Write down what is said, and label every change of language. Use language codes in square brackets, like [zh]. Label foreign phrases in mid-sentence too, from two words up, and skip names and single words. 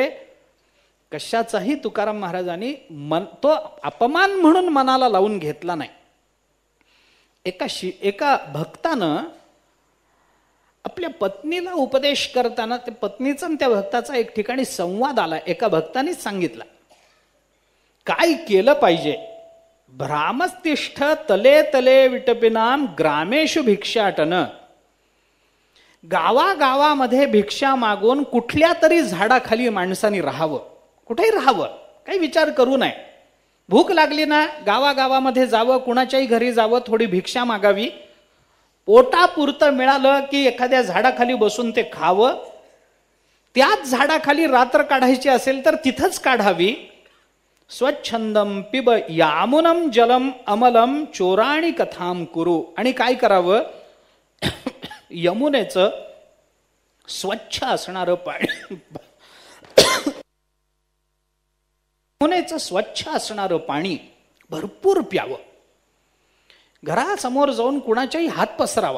[mr] कशाचाही तुकाराम महाराजांनी तो अपमान म्हणून मनाला लावून घेतला नाही. एका भक्तानं आपल्या पत्नीला उपदेश करताना त्या पत्नीचा आणि त्या भक्ताचा एक ठिकाणी संवाद आला. एका भक्तानेच सांगितला काय केलं पाहिजे. [sa] भ्रामस्तिष्ठ तले तले विटपिनाम ग्रामेषु भिक्षाटन. [mr] गावागावामध्ये भिक्षा मागून कुठल्या तरी झाडाखाली माणसांनी राहावं, कुठेही राहावं, काही विचार करू नये. भूक लागली ना गावागावामध्ये जावं, कुणाच्याही घरी जावं, थोडी भिक्षा मागावी. पोटापुरतं मिळालं की एखाद्या झाडाखाली बसून ते खावं. त्याच झाडाखाली रात्र काढायची असेल तर तिथंच काढावी. [sa] स्वच्छंदम पिब यामुनम जलम अमलम चोराणी कथाम कुरु. [mr] आणि काय करावं, यमुनेचं स्वच्छ असणारं पाणी, यमुनेचं स्वच्छ असणारं पाणी भरपूर प्यावं. घरासमोर जाऊन कुणाच्याही हात पसरावा.